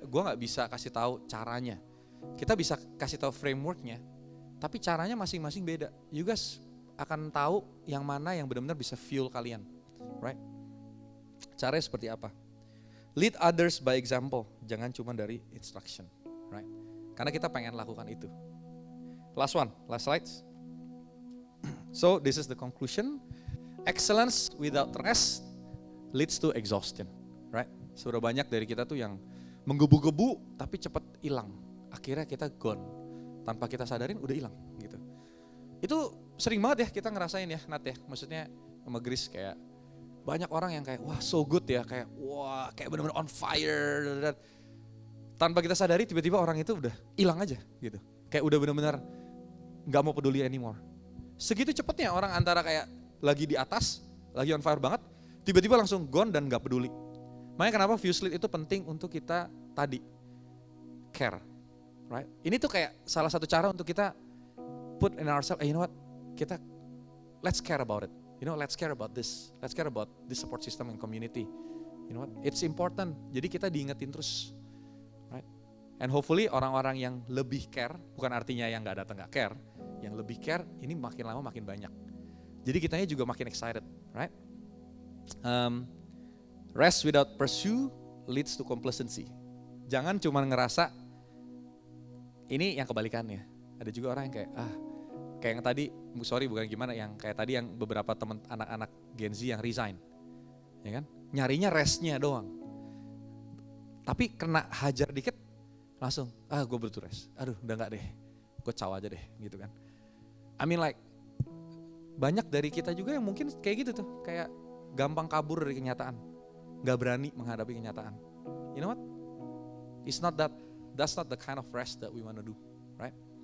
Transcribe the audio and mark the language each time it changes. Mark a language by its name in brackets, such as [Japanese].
[Indonesian] Gue nggak bisa kasih tahu caranya. Kita bisa kasih tahu frameworknya, tapi caranya masing-masing beda. You guys akan tahu yang mana yang benar-benar bisa fuel kalian, right? Caranya seperti apa? [English] Lead others by example. [Indonesian] Jangan cuma dari [English] instruction, right? [Indonesian] Karena kita pengen lakukan itu. [English] Last one, last slides. So this is the conclusion. Excellence without rest leads to exhaustion, right? [Indonesian] Sudah banyak dari kita tuh yang menggebu-gebu tapi cepat hilang. Akhirnya kita gone. Tanpa kita sadarin udah hilang gitu. Itu sering banget ya kita ngerasain ya, Nat ya. Maksudnya sama Grace kayak banyak orang yang kayak wah so good ya, kayak wah kayak benar-benar on fire. Tanpa kita sadari tiba-tiba orang itu udah hilang aja gitu. Kayak udah benar-benar gak mau peduli anymore. Segitu cepatnya orang antara kayak lagi di atas, lagi on fire banget, tiba-tiba langsung gone dan gak peduli. Makanya kenapa fuse lead itu penting untuk kita tadi care, right? Ini tuh kayak salah satu cara untuk kita [English] put in ourselves, you know what, kita let's care about it, you know, let's care about this support system and community, you know what, it's important. [Indonesian] Jadi kita diingetin terus, right? And hopefully orang-orang yang lebih care, bukan artinya yang nggak datang nggak care, yang lebih care ini makin lama makin banyak. Jadi kitanya juga makin excited, right? [English] Rest without pursuit leads to complacency. [Indonesian] Jangan cuma ngerasa, ini yang kebalikannya. Ada juga orang yang kayak yang tadi, sorry bukan gimana, yang kayak tadi yang beberapa teman anak-anak Gen Z yang resign. Ya kan? Nyarinya restnya doang. Tapi kena hajar dikit, langsung, gue butuh rest. Aduh udah gak deh, gue caw aja deh gitu kan. [English] I mean like, [Indonesian] banyak dari kita juga yang mungkin kayak gitu tuh, kayak gampang kabur dari kenyataan. Gak berani menghadapi kenyataan. [English] You know what? That's not the kind of rest that we want to do, right?